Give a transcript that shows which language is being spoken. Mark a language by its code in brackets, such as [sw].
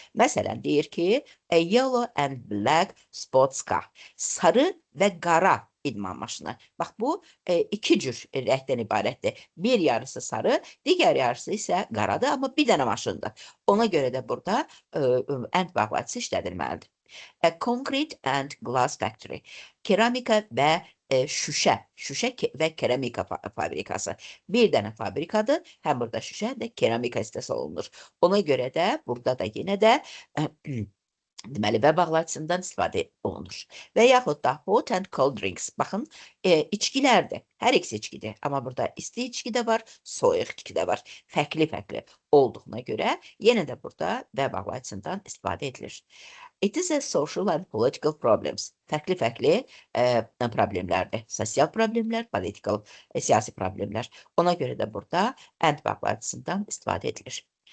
[az] Məsələn, deyir ki, [en] a yellow and black sports car. [az] Sarı və qara idman maşını. Bax, bu iki cür rəngdən ibarətdir. Bir yarısı sarı, digər yarısı isə qaradır, amma bir dənə maşındır. Ona görə də burada and bağlacısı işlədilməlidir. [en] A concrete and glass factory. [az] Keramika və şüşə və keramika fabrikası. Bir dənə fabrikadır, həm burada şüşə də keramika istehsal olunur. Ona görə də burada da yenə də deməli, və bağlacısından istifadə olunur. Və yaxud da [en] hot and cold drinks. [az] Baxın, içkilərdir. Hər ikisi içkidir. Amma burada isti içki də var, soyuq içki də var. Fərqli olduğuna görə yenə də burada və bağlacısından istifadə edilir. [en] It is a social and political problems. [az] Fərqli problemlərdir. Sosial problemlər, political, siyasi problemlər. Ona görə də burada and bağlacısından istifadə edilir.